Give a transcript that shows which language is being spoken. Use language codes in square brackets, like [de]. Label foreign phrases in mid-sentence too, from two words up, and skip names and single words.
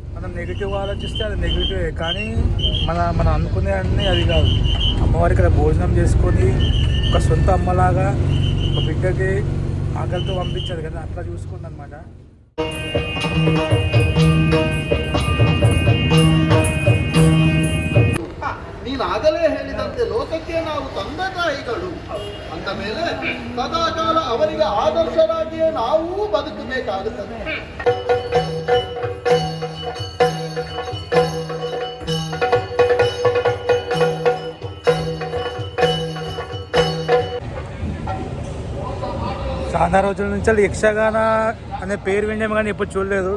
[te] నెగిటివ్ ఆలోచిస్తే అది నెగిటివే, కానీ మనం అనుకునే అన్నీ అది కాదు. అమ్మవారికి ఇక్కడ భోజనం చేసుకొని ఒక సొంత అమ్మలాగా ఒక బిడ్డకి ఆకలితో పంపించారు కదా, అట్లా చూసుకుంది అనమాట. [kn] ನೀನಾಗಲೇ ಹೇಳಿದಂತೆ ಲೋಕಕ್ಕೆ ನಾವು ತಂದೆ ತಾಯಿಗಳು ಅಂದ ಮೇಲೆ ಸದಾಕಾಲ ಅವರಿಗೆ ಆದರ್ಶರಾಗಿಯೇ ನಾವೂ ಬದುಕಬೇಕಾಗುತ್ತದೆ. [te] చాలా రోజుల నుంచి యక్షగాన అనే పేరు విన్నాము కానీ ఎప్పుడు చూడలేదు.